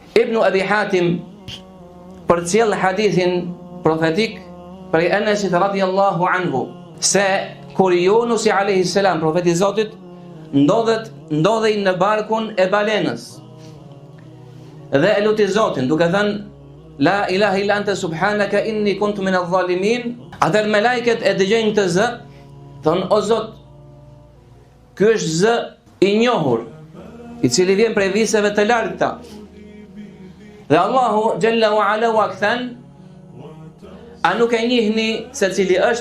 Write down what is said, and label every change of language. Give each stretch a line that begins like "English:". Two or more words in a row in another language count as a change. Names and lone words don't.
Albanian: Ibn Abi Hatim përcjell hadithin profetik prej Enesit
Arabic: رضي الله عنه
Albanian: se kur Yunusi
Arabic: عليه السلام,
Albanian: profeti i Zotit, ndodhej në barkun e balenës dhe e luti Zotin duke thënë
Arabic: لا إله إلا أنت سبحانك إني كنت من الظالمين.
Albanian: Atëherë me lajket e dëgjojnë të zë, thonë o Zot, ky është zë i njohur, i cili vjen prej viseve të larta. Dhe Allahu
Arabic: جل وعلا
Albanian: u kthen, a nuk e njihni se cili është?